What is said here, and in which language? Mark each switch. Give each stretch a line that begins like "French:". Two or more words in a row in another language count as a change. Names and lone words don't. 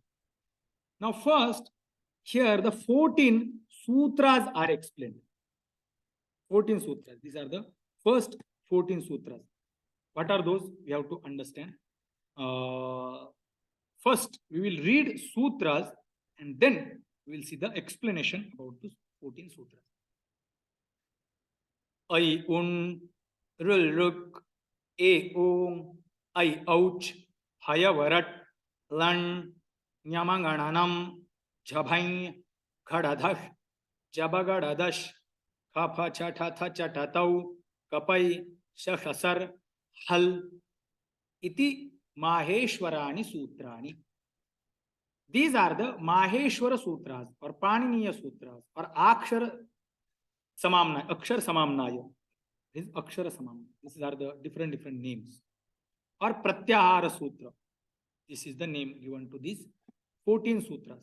English: Now first, here the 14 sutras are explained. 14 sutras. These are the first 14 sutras. What are those? We have to understand. First, we will read sutras and then we will see the explanation about those 14 sutras.
Sanskrit: Ai un, rul ruk, e ong, ai ouch, hayavarat, lan, nyamangananam, jabhain, khadadash, jabagadadash, kapha chathatha chatatau, kapai, shashasar, hal, iti Maheshwarani Sutrani.
English: These are the Maheshwara Sutras or Paniniya Sutras or Akshara Samamnaya. This is Akshara Samamnaya. These are the different names. Or Pratyahara Sutra. This is the name given to these 14 sutras.